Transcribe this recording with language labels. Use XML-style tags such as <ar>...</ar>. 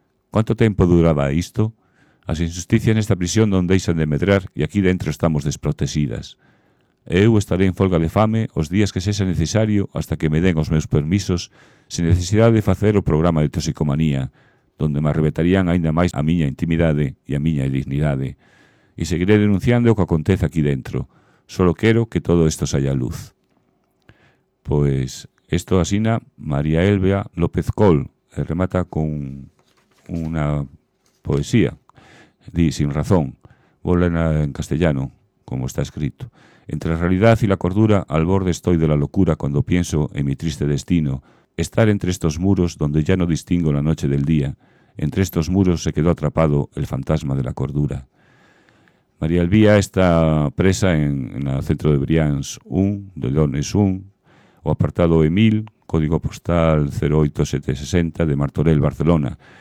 <gl>Quanto tempo duraba isto? As injusticias nesta prisión non deixan de medrar e aquí dentro estamos desprotexidas. eu estarei en folga de fame os días que sexa necesario hasta que me den os meus permisos sin necesidade de facer o programa de toxicomanía, donde me arrebatarían aínda máis a miña intimidade e a miña dignidade. E seguiré denunciando o que acontece aquí dentro. Solo quero que todo isto saia luz. Pois, isto asina María Elvia López Col, e remata con unha poesía. Di, sin razón, volena en castellano, como está escrito.</gl> <es>Entre a realidad e a cordura, al borde estoy de la locura cuando pienso en mi triste destino. Estar entre estos muros donde ya no distingo la noche del día. Entre estos muros se quedó atrapado el fantasma de la cordura. María Elvia está presa en el centro de Brians 1, de Leones 1, o apartado Emil, código postal 08760 de Martorell, Barcelona.</es>